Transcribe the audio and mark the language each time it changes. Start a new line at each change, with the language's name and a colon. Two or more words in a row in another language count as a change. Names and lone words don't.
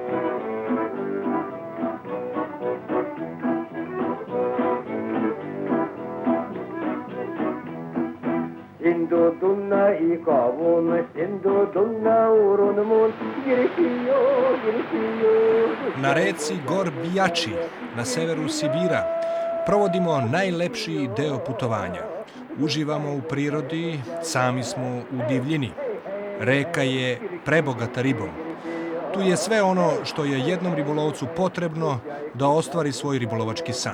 Serbian: Hindu dunna i kavun, Hindu dunna urunmun, girikiyo, girikiyo. Na reci Gorbijači, na severu Sibira, provodimo najlepši deo putovanja. Uživamo u prirodi, sami smo u divljini. Reka je prebogata ribom. Tu je sve ono što je jednom ribolovcu potrebno da ostvari svoj ribolovački san.